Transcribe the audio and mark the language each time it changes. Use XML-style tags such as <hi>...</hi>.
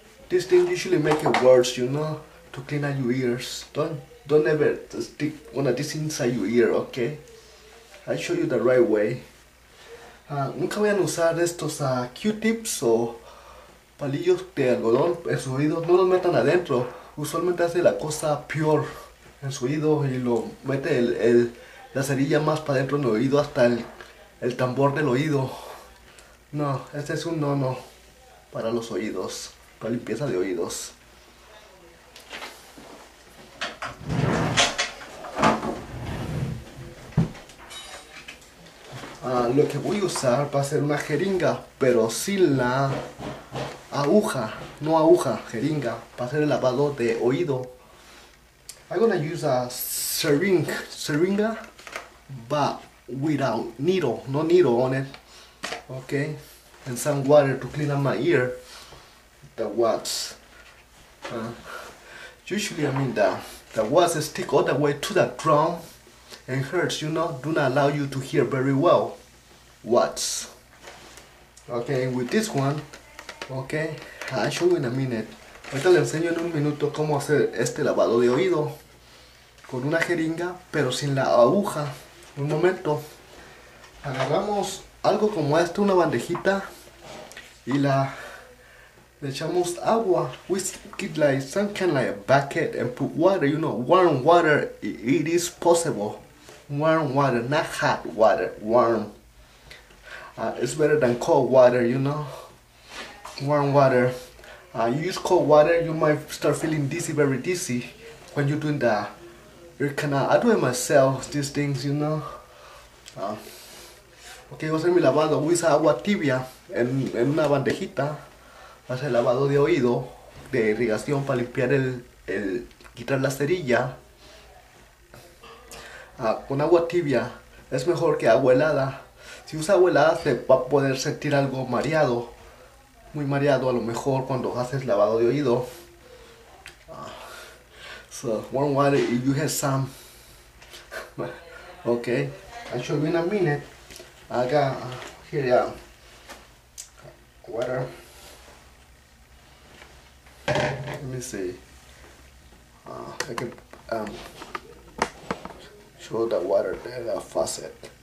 <en>This thing usually make it worse, you know, to clean out your ears. Don't ever stick one of these inside your ear, okay? I'll show you the right way.</en> <es>Nunca vayan a usar estos Q-tips o palillos de algodón en su oído. No los metan adentro. Usualmente hace la cosa peor en su oído y lo mete la cerilla más para adentro en el oído, hasta el tambor del oído. No, este es un no para los oídos, para limpieza de oídos. Lo que voy a usar va a ser una jeringa, pero sin la aguja, no aguja, jeringa, para hacer el lavado de oído.</es> <en>I'm gonna use a syringa, but without needle, no needle on it, okay, and some water to clean up my ear, the wax. Usually, I mean, the wax stick all the way to the drum and hurts, you know, do not allow you to hear very well. Watts. Okay, with this one, okay, I'll show you in a minute.</en> <es>Ahorita le enseño en un minuto cómo hacer este lavado de oído con una jeringa, pero sin la aguja. Un momento. Agarramos algo como esto, una bandejita, y le echamos agua.</es> <en>We get like some kind of like a bucket and put water, you know, warm water. It is possible. Warm water, not hot water, warm. It's better than cold water, you know. Warm water. You use cold water, you might start feeling dizzy, very dizzy, when you're doing the ear canal. I do it myself, these things, you know.</en> <es>Ok, voy a hacer mi lavado. Voy a usar agua tibia en una bandejita. Voy a hacer el lavado de oído, de irrigación, para limpiar quitar la cerilla. Con agua tibia es mejor que agua helada. Si usa agua helada se va a poder sentir algo mareado, muy mareado a lo mejor cuando haces lavado de oído.</es> <en>So warm water if you have some. Okay, I'll show you in a minute. I got here water. Let me see. I can show the water there, the faucet.</en>